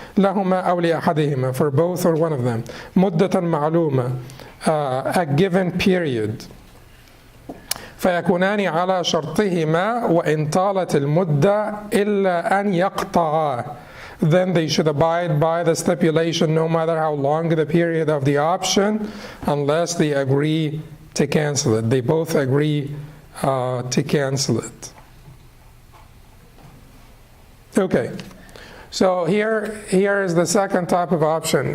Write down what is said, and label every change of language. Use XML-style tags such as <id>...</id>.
<ar>لهما أو لأحدهما,</ar> <en>for both or one of them.</en> <ar>مدة معلومة,</ar> <en>a given period.</en> <ar>فيكونان على شرطهما وإن طالت المدة إلا أن يقطعا.</ar> <en>Then they should abide by the stipulation no matter how long the period of the option, unless they agree to cancel it. They both agree to cancel it. Okay, so here is the second type of option.</en>